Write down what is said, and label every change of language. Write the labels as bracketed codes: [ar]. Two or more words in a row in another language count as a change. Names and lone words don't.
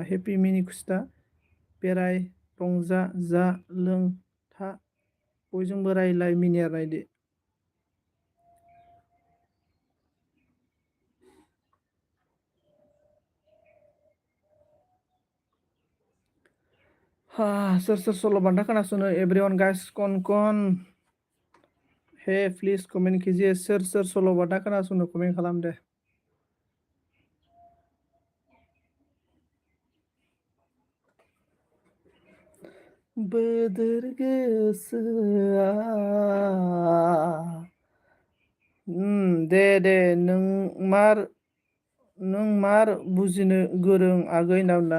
[brx] हेपि मिनि खुसि था, बेराय रंजा जा लों था, बयजोंबो रायलाय मिनि आरोना इदि। सोर सोर सल'बाथा खोनासंनो? [en] everyone guys [hi] कन कन हे [en] please comment [hi] कीजिए। [brx] सोर सोर सल'बाथा खोनासंनो कमेन्ट खालाम दे। बोदोर गोसोआ दे दे नों मार बुजिनो गोरों आगै होनना बुंदों।